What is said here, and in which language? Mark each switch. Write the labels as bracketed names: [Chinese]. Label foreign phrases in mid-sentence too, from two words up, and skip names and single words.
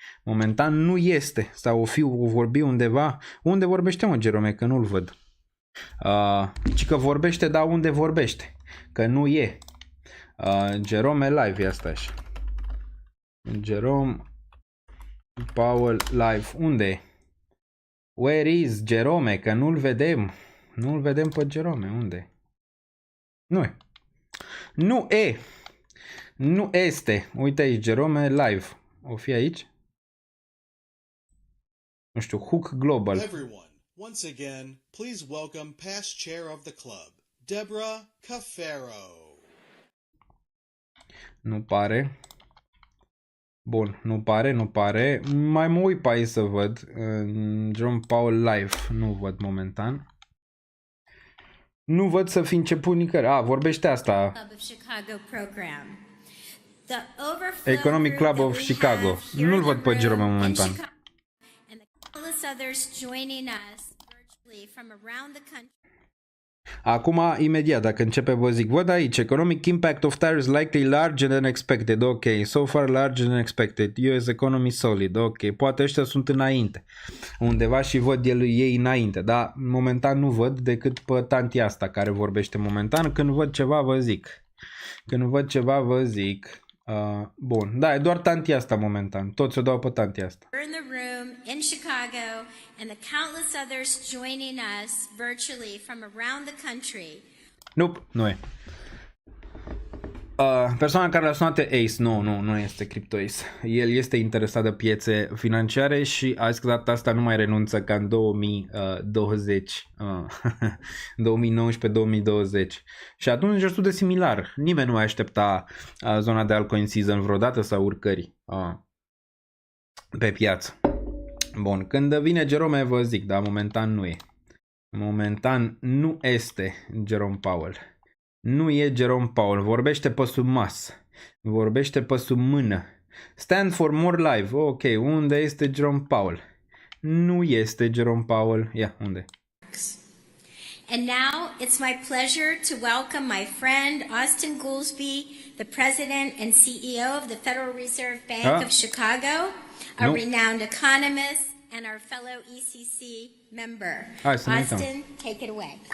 [Romanian] Momentan nu este. Sau o vorbi undeva. Unde vorbește, mă, Jerome? Că nu-l văd. Ci că vorbește, dar unde vorbește? Că nu e. Jerome Live e asta așa. Jerome Powell Live. Unde e? [English] Where is [Romanian] Jerome? Că nu-l vedem. Nu-l vedem pe Jerome. Unde e? Nu e. Nu e. Nu este. Uite aici, Jerome Live. O fi aici? Nu știu, Hook Global. [English] Everyone, once again, please welcome past chair of the club, Deborah Cafaro. [Romanian] Nu pare. Bun, nu pare. Mai mă uit pe aici să văd. Jerome Powell Live. Nu văd momentan. Nu văd să fi început nicăieri. Vorbește asta. Economic Club of Chicago. Nu-l văd pe Jerome momentan. Acum, imediat, dacă începe, vă zic, văd aici, [English] economic impact of tariffs likely larger than expected, ok, so far larger than expected, US economy solid, [Romanian] ok, poate ăștia sunt înainte, undeva și văd ei înainte, dar momentan nu văd decât pe tantia asta care vorbește momentan, când văd ceva vă zic, bun, da, e doar tantia asta momentan, toți o dau pe tantia asta. [English] In the room in Chicago and the countless others joining us virtually from around the country. Nope, [Romanian] nu e. Persoana care l-a sunat e Ace. Nu este Crypto Ace. El este interesat de piețe financiare și a zis că data asta nu mai renunță ca în 2020, 2019-2020. Și atunci destul de similar. Nimeni nu mai aștepta zona de [English] altcoin season [Romanian] vreodată sau urcări pe piață. Bun, când vine Jerome vă zic, dar momentan nu e. Momentan nu este Jerome Powell. Nu e Jerome Powell. Vorbește pe sub masă. Vorbește pe sub mână. [English] Stand for more live. [Romanian] Ok, unde este Jerome Powell? Nu este Jerome Powell. Ia, unde? [English] And now it's my pleasure to welcome my friend Austin Goolsbee, the president and CEO of the Federal Reserve Bank of Chicago, a renowned economist and our fellow ECC member. Austin, take it away.